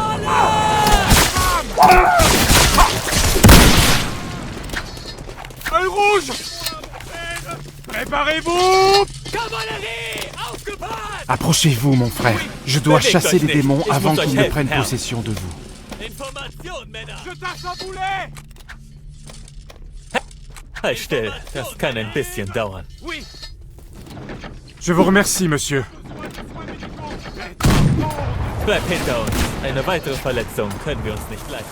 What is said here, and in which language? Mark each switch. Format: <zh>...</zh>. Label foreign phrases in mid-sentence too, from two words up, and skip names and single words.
<fr>Œil rouge! Préparez-vous!</fr> <de>Kavallerie! Aufgepasst!</de> <fr>Approchez-vous, mon frère. Je dois chasser les démons avant qu'ils ne prennent possession de vous.</fr> <de>Information, Männer!</de> <fr>Je tâche un boulet!</fr> <de>Halt still, das kann ein bisschen dauern.</de> <fr>Oui! Je vous remercie, monsieur.</fr> <de>Bleib hinter uns. Eine weitere Verletzung können wir uns nicht leisten.</de>